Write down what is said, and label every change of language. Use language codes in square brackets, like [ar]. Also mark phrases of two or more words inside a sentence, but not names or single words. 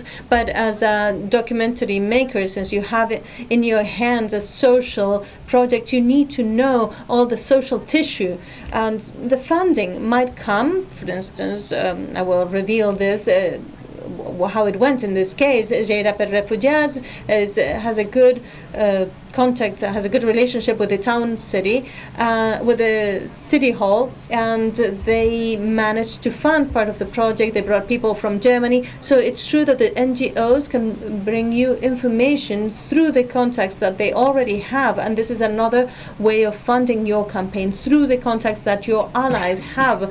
[en] But as a documentary maker, since you have it in your hands a social project, you need to know all the social tissue, and the funding might come. For instance, I will reveal this, how it went in this case. Lleida pels Refugiats has a good contact, has a good relationship with the with the city hall, and they managed to fund part of the project. They brought people from Germany. So it's true that the NGOs can bring you information through the contacts that they already have, and this is another way of funding your campaign through the contacts that your allies have.